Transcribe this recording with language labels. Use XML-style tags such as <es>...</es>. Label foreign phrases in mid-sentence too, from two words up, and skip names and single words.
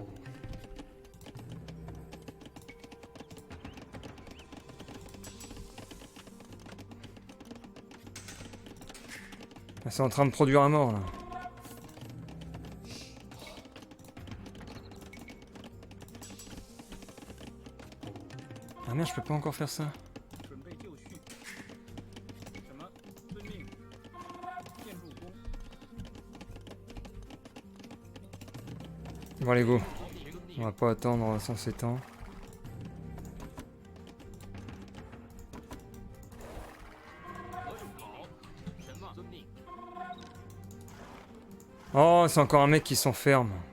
<fr>C'est en train de produire à mort, là. Ah merde, je peux pas encore faire ça.</fr> <zh>准备就绪。什么？遵命。建筑工，</zh> <fr>Bon, allez, go. On va pas attendre sans s'étendre. Oh, c'est encore un mec qui s'enferme.</fr>